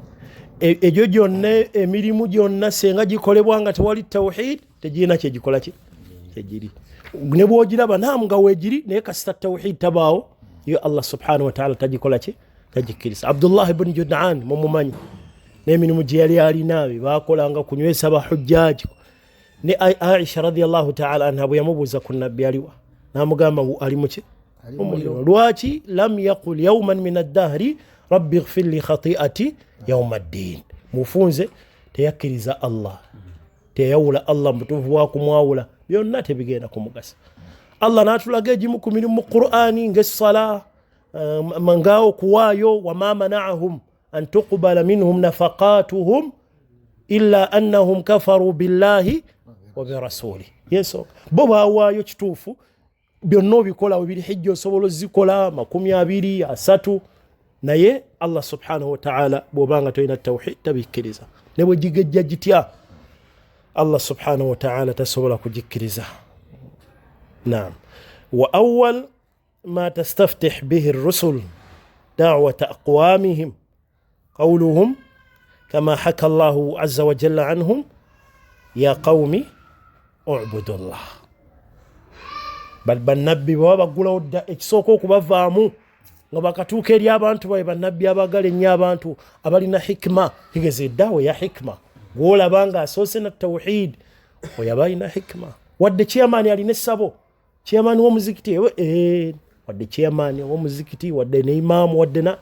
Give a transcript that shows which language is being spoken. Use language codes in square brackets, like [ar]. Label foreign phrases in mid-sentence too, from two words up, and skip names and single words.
[lg] Egyo gyonna emirimu gyonna senga gikolebwa nga tewali tawhid tegirina kyegikola ki kyegiri. Ne bwogiraba naamu nga weegiri naye kasita tawhid tabaawo yo Allah [ar] سبحانه وتعالى [lg] tagikola ki tagikkiriza. Abdullah ibn Jud'an mumumanyi n'emirimu gye yali alinaabe baakolanga kunywesa bahujjaji. Ne Aisha [ar] رضي الله تعالى عنها [lg] bwe yamubuuza ku nabbi aliwa namugamba ali muki omuliro. [ar] Lwaki لم يقل يوما من الدهر رب اغفر لي خطيئتي يوم الدين. [lg] Mufunze teyakkiriza Allah, teyawula Allah mutuufu wa kumwawula, byonna tebigenda kumugasa. Allah n'atulaga egimu ku mirimu mu Qur'ani ng'essala, mangaawo kuwaayo, [ar] وما منعهم أن تقبل منهم نفقاتهم إلا أنهم كفروا بالله وبرسوله. [lg] Yeso bo baawaayo kituufu, byonna obikola bibiri hijja osobola ozikola 23 naye Allah [ar] سبحانه وتعالى [lg] bw'obanga tolina tawhid tabikkiriza. Ne bwe gigejja gitya Allah [ar] سبحانه وتعالى [lg] tasobola kugikkiriza. Naam. [ar] وأول ما تستفتح به الرسل دعوة أقوامهم قولهم كما حكى الله عز وجل عنهم يا قوم اعبدوا الله. [lg] Bal bannabbi baba bagulawo dda ekisooka okubavaamu nga bakatuuka eri abantu babe bannabbi abagala ennyo abantu abalina hikma. Higeze eddaawa ya hikma gwolaba nga asoose na tawhid oyo aba alina hikma. Wadde chairman alina essabo, chairman w'omuzikiti wadde chairman w'omuzikiti wadde ne imaamu wadde na